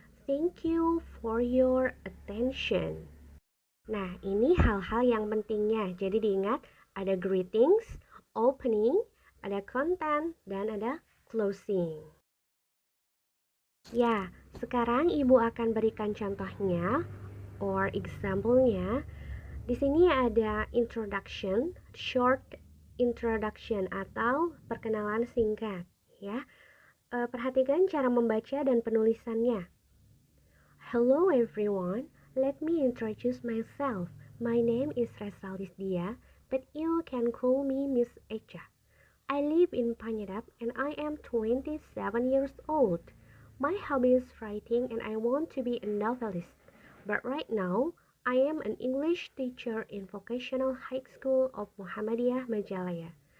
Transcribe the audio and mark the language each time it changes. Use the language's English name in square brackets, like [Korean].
[English] Thank you for your attention." [Indonesian] Nah, ini hal-hal yang pentingnya. Jadi diingat, ada greetings, opening, ada content, dan ada closing. Ya, sekarang Ibu akan berikan contohnya [English] or example- [Indonesian] nya. Di sini ada [English] introduction, short introduction [Indonesian] atau perkenalan singkat, ya. Perhatikan cara membaca dan penulisannya. [English] Hello everyone, let me introduce myself. My name is Resalis Dia, but you can call me Miss Echa. I live in Panjadap and I am 27 years old. My hobby is writing and I want to be a novelist. But right now, I am an English teacher in Vocational High School of Muhammadiyah Majalaya.